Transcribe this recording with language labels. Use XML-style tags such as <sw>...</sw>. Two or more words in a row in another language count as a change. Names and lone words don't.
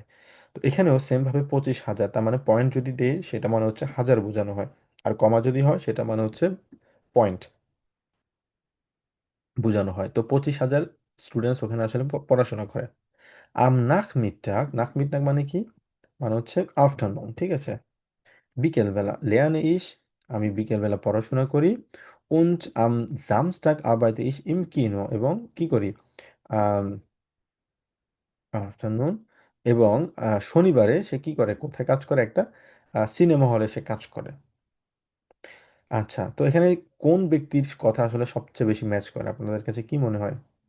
<bn>তো এখানেও সেম ভাবে 25,000, তার মানে পয়েন্ট যদি দেয় সেটা মানে হচ্ছে হাজার বোঝানো হয়, আর কমা যদি হয় সেটা মানে হচ্ছে পয়েন্ট বোঝানো হয়। তো 25,000 স্টুডেন্টস ওখানে আসলে পড়াশোনা করে। নাখমিটাগ, নাখমিটাগ মানে কি, মানে হচ্ছে আফটারনুন, ঠিক আছে? বিকেলবেলা,</bn> <de>lerne ich,</de> <bn>আমি বিকেলবেলা পড়াশোনা করি,</bn> <de>und am Samstag arbeite ich im Kino,</de> <bn>এবং কি করি, আফটারনুন, এবং শনিবারে সে কি করে, কোথায় কাজ করে, একটা সিনেমা হলে সে কাজ করে। আচ্ছা, তো এখানে কোন ব্যক্তির কথা আসলে সবচেয়ে বেশি ম্যাচ করে আপনাদের কাছে কি মনে হয়?</bn>